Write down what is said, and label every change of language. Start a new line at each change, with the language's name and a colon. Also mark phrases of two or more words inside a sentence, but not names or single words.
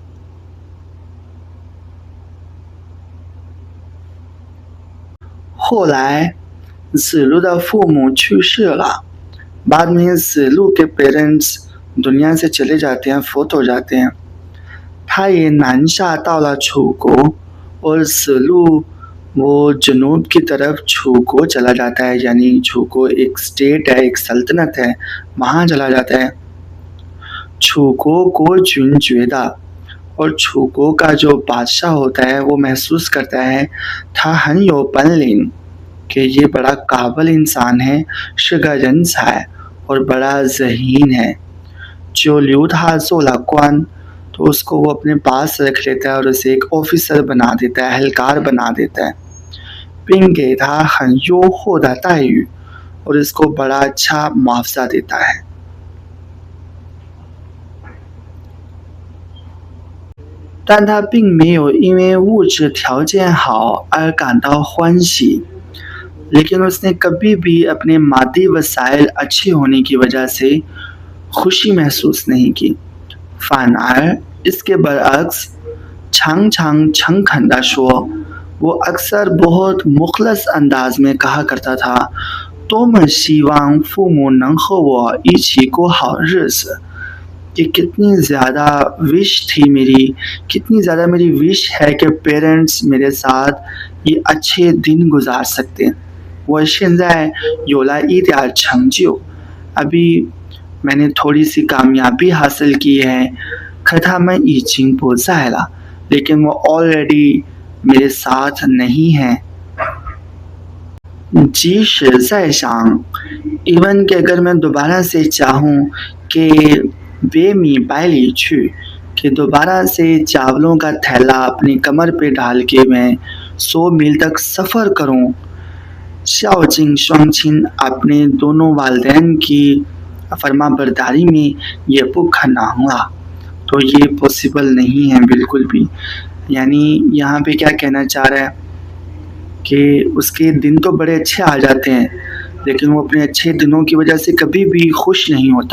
Chinese: 后来子路的父母去世了，
Urdu: بعد میں 子路 کے پیرنٹس دنیا سے چلے جاتے ہیں، فوت ہو جاتے ہیں.
Chinese: 他也南下到了楚国，
Urdu: اور子路 وہ جنوب کی طرف چھوکو چلا جاتا ہے یعنی چھوکو ایک اسٹیٹ ہے، ایک سلطنت ہے، وہاں چلا جاتا ہے.
Chinese: 楚国国君觉得，
Urdu: اور چھوکو کا جو بادشاہ ہوتا ہے وہ محسوس کرتا ہے
Chinese: 他很有本领，
Urdu: کہ یہ بڑا قابل انسان ہے.
Chinese: 是个人才，
Urdu: اور بڑا ذہین ہے.
Chinese: 就留他做了官，
Urdu: تو اس کو وہ اپنے پاس رکھ لیتا ہے اور اسے ایک آفیسر بنا دیتا ہے، اہلکار بنا دیتا ہے.
Chinese: 并给他很优厚的待遇，
Urdu: اور اس کو بڑا اچھا معاوضہ دیتا ہے.
Chinese: 但他并没有因为物质条件好而感到欢喜，
Urdu: لیکن اس نے کبھی بھی اپنے مادی وسائل اچھے ہونے کی وجہ سے خوشی محسوس نہیں کی.
Chinese: 反而
Urdu: اس کے برعکس
Chinese: 常常诚恳地说，
Urdu: وہ اکثر بہت مخلص انداز میں کہا کرتا تھا
Chinese: 多么希望父母能和我一起过好日子，
Urdu: کہ کتنی زیادہ وش تھی میری، کتنی زیادہ میری وش ہے کہ پیرنٹس میرے ساتھ یہ اچھے دن گزار سکتے.
Chinese: 我现在有了一点成就，
Urdu: ابھی میں نے تھوڑی سی کامیابی حاصل کی ہے.
Chinese: 可他们已经不在了，
Urdu: لیکن وہ already میرے ساتھ نہیں ہیں.
Chinese: 即使再想
Urdu: ایون کہ اگر میں دوبارہ سے چاہوں کہ
Chinese: 背米百里处,
Urdu: کہ دوبارہ سے چاولوں کا تھیلا اپنی کمر پہ ڈال کے میں 100 میل تک سفر کروں.
Chinese: 孝敬双亲،
Urdu: اپنے دونوں والدین کی فرما برداری میں یہ بھوکا نہ ہوا، تو یہ پاسبل نہیں ہے بالکل بھی. یعنی یہاں پہ کیا کہنا چاہ رہا ہے کہ اس کے دن تو بڑے اچھے آ جاتے ہیں لیکن وہ اپنے اچھے دنوں کی وجہ سے کبھی بھی خوش نہیں ہوتا.